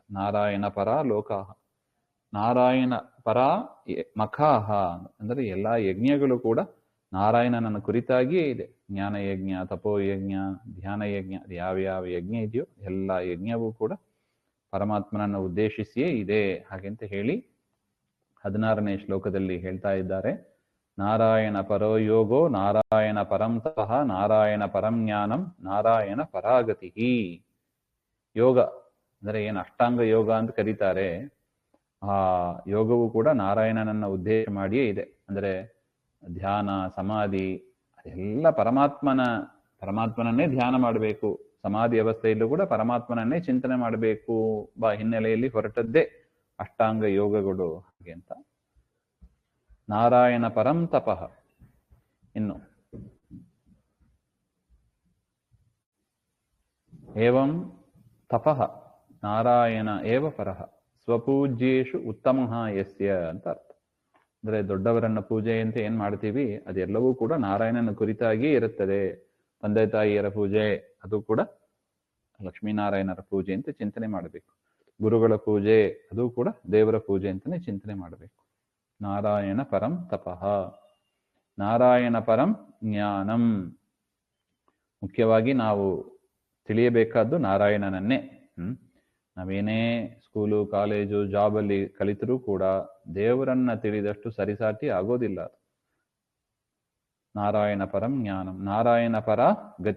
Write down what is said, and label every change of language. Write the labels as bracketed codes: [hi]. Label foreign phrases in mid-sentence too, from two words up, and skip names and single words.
[sa] ನಾರಾಯಣ ಪರ ಲೋಕಾಹ, ನಾರಾಯಣ ಪರ ಮಖಾಹ [kn] ಅಂದರೆ ಎಲ್ಲ ಯಜ್ಞಗಳು ಕೂಡ ನಾರಾಯಣನನ್ನು ಕುರಿತಾಗಿಯೇ ಇದೆ. ಜ್ಞಾನ ಯಜ್ಞ, ತಪೋ ಯಜ್ಞ, ಧ್ಯಾನ ಯಜ್ಞ, ಯಾವ್ಯಾವ ಯಜ್ಞ ಇದೆಯೋ ಎಲ್ಲ ಯಜ್ಞವೂ ಕೂಡ ಪರಮಾತ್ಮನನ್ನು ಉದ್ದೇಶಿಸಿಯೇ ಇದೆ ಹಾಗೆಂತ ಹೇಳಿ 16ನೇ ಶ್ಲೋಕದಲ್ಲಿ ಹೇಳ್ತಾ ಇದ್ದಾರೆ. [sa] ನಾರಾಯಣ ಪರೋ ಯೋಗೋ ನಾರಾಯಣ ಪರಂ ತಪಃ ನಾರಾಯಣ ಪರಂ ಜ್ಞಾನಂ ನಾರಾಯಣ ಪರಾಗತಿ. [kn] ಯೋಗ ಅಂದರೆ ಏನು ಅಷ್ಟಾಂಗ ಯೋಗ ಅಂತ ಕರೀತಾರೆ, ಆ ಯೋಗವು ಕೂಡ ನಾರಾಯಣನನ್ನ ಉದ್ದೇಶ ಮಾಡಿಯೇ ಇದೆ. ಅಂದರೆ ಧ್ಯಾನ, ಸಮಾಧಿ ಅದೆಲ್ಲ ಪರಮಾತ್ಮನನ್ನೇ ಧ್ಯಾನ ಮಾಡಬೇಕು, ಸಮಾಧಿ ಅವಸ್ಥೆಯಲ್ಲೂ ಕೂಡ ಪರಮಾತ್ಮನನ್ನೇ ಚಿಂತನೆ ಮಾಡಬೇಕು ಬಾ ಹಿನ್ನೆಲೆಯಲ್ಲಿ ಹೊರಟದ್ದೇ ಅಷ್ಟಾಂಗ ಯೋಗಗಳು ಹಾಗೆ ಅಂತ. [sa] ನಾರಾಯಣ ಪರಂ ತಪಃ. ಇನ್ನು ಏವಂ ತಪಃ ನಾರಾಯಣ ಏವ ಪರಃ ಸ್ವಪೂಜ್ಯೇಷು ಉತ್ತಮಃ ಯಸ್ಯ [kn] ಅಂತ ಅರ್ಥ. ಅಂದರೆ ದೊಡ್ಡವರನ್ನ ಪೂಜೆ ಅಂತ ಏನ್ ಮಾಡ್ತೀವಿ ಅದೆಲ್ಲವೂ ಕೂಡ ನಾರಾಯಣನ ಕುರಿತಾಗಿಯೇ ಇರುತ್ತದೆ. ತಂದೆ ತಾಯಿಯರ ಪೂಜೆ ಅದು ಕೂಡ ಲಕ್ಷ್ಮೀನಾರಾಯಣರ ಪೂಜೆ ಅಂತ ಚಿಂತನೆ ಮಾಡಬೇಕು. ಗುರುಗಳ ಪೂಜೆ ಅದು ಕೂಡ ದೇವರ ಪೂಜೆ ಅಂತಾನೆ ಚಿಂತನೆ ಮಾಡಬೇಕು. [sa] ನಾರಾಯಣ ಪರಂ ತಪಃ ನಾರಾಯಣ ಪರಂ ಜ್ಞಾನಂ. [kn] ಮುಖ್ಯವಾಗಿ ನಾವು ತಿಳಿಯಬೇಕಾದ್ದು ನಾರಾಯಣನನ್ನೇ. ನಾವೇನೇ ಸ್ಕೂಲು, ಕಾಲೇಜು, ಜಾಬಲ್ಲಿ ಕಲಿತರೂ ಕೂಡ ದೇವರನ್ನ ತಿಳಿದಷ್ಟು ಸರಿಸಾಟಿ ಆಗೋದಿಲ್ಲ. [sa] ನಾರಾಯಣ ಪರಂ ಜ್ಞಾನಂ ನಾರಾಯಣ ಪರ ಗತಿ.